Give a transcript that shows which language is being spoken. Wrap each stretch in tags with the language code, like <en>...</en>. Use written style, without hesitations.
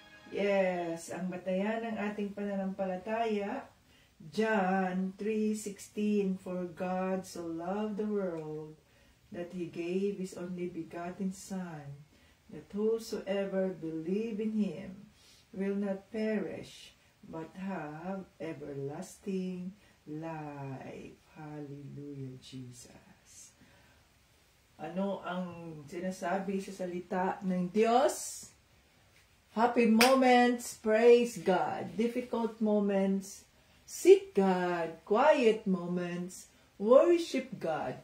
<en>Yes,</en> <tl>ang batayan ng ating pananampalataya,</tl> <en>John 3:16, for God so loved the world that He gave His only begotten Son, that whosoever believe in Him will not perish, but have everlasting life. Hallelujah, Jesus.</en> <tl>Ano ang sinasabi sa salita ng Diyos?</tl> <en>Happy moments, praise God. Difficult moments, seek God. Quiet moments, worship God.</en>